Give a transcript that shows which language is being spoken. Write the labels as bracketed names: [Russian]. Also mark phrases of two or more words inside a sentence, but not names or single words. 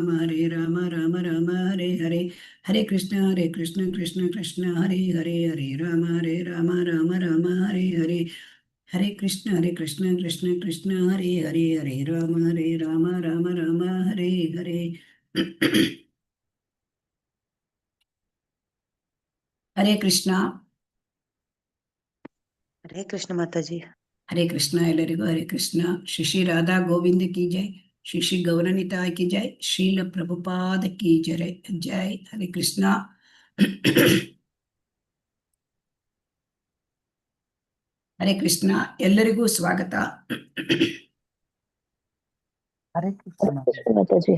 [Sanskrit] राम हरे हरे, हरे कृष्ण कृष्ण हरे हरे, हरे राम हरे हरे, हरे कृष्ण कृष्ण हरे हरे, हरे राम हरे हरे, हरे कृष्ण, [Hindi] हरे कृष्ण माता जी। हरे कृष्ण ಎಲ್ಲರಿಗೂ हरे कृष्ण, श्री श्री राधा गोविंद की जय, श्री श्री गौरनिताय की जय, शील प्रभुपाद की जय जय, हरे कृष्ण. [Kannada] ಹರೇ ಕೃಷ್ಣ, ಎಲ್ಲರಿಗೂ ಸ್ವಾಗತ. [Hindi] हरे कृष्ण माता जी।